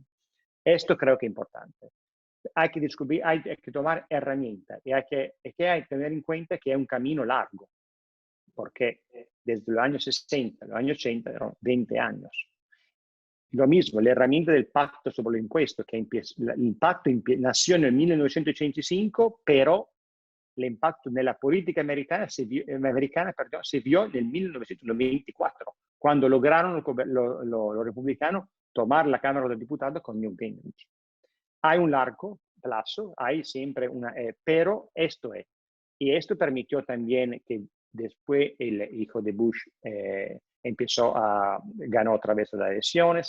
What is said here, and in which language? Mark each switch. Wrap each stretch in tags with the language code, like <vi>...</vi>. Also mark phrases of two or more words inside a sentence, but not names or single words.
<es>Esto creo que es importante. Hay que descubrir, hay que tomar herramientas y hay que tener en cuenta que es un camino largo, porque desde los años 60 a los años 80 eran 20 años. Lo mismo, la herramienta del pacto sobre el impuesto, que el pacto nació en el 1985, pero</es> <it>l'impatto nella politica americana</it> <es>si vio</es> <it>nel 1924, quando</it> <es>lograron los republicanos tomar la Cámara de Diputados con Newt Gingrich. Hay un largo plazo, hay siempre pero esto es. Y esto permitió también que después el hijo de Bush ganó otra vez las elecciones.</es>